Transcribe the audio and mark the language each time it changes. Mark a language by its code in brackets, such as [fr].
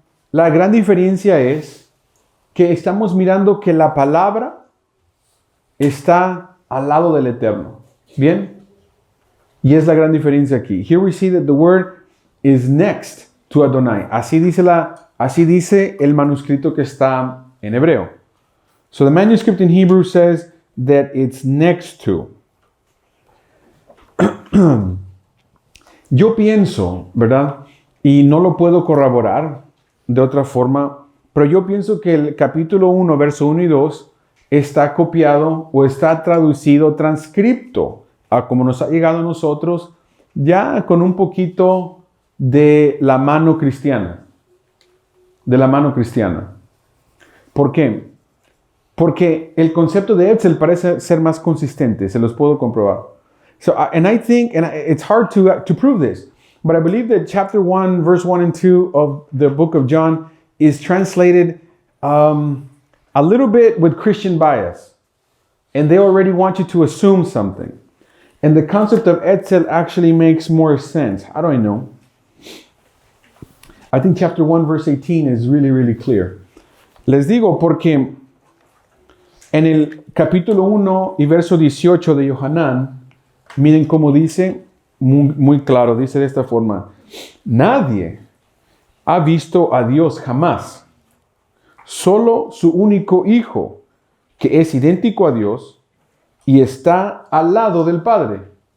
[es] La gran diferencia es que estamos mirando que la palabra está al lado del Eterno. ¿Bien? Y es la gran diferencia aquí. [en] Here we see that the word is next to Adonai. [es] Así dice el manuscrito que está en hebreo. [en] So the manuscript in Hebrew says that it's next to. [es] Yo pienso, ¿verdad? Y no lo puedo corroborar de otra forma, pero yo pienso que el capítulo 1, verso 1 y 2 está copiado o está traducido, transcripto, a como nos ha llegado a nosotros, ya con un poquito de la mano cristiana. De la mano cristiana. ¿Por qué? Porque el concepto de Etzel parece ser más consistente, se los puedo comprobar. [en] So, and I think, and it's hard to prove this, but I believe that chapter 1, verse 1 and 2 of the book of John is translated a little bit with Christian bias. And they already want you to assume something. And the concept of Etzel actually makes more sense. How do I know? I think chapter 1, verse 18 is really, really clear. [es] Les digo porque en el capítulo 1 y verso 18 de Yohanan, miren cómo dice, muy claro, dice de esta forma: nadie ha visto a Dios jamás. Solo su único Hijo, que es idéntico a Dios y está al lado del Padre.